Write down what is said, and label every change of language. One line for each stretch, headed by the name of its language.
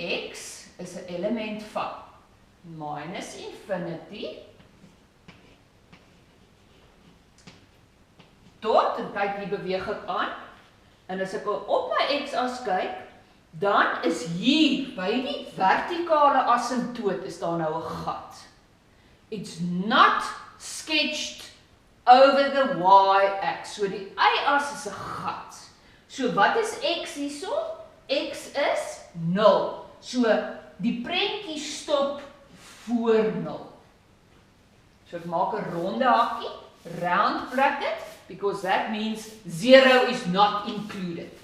Afrikaans: X is 'n element van minus infinity tot, en kyk hier beweeg ek aan, en as ek op my x-as kyk, dan is hier by die vertikale asymptoot is daar nou 'n gat.
English: It's not sketched over the y-axis.
Afrikaans: So die y-as is 'n gat. So wat is x hierso? X is 0. So die prentjie stop voor 0. So ek maak 'n ronde hakkie,
English: round bracket, because that means 0 is not included.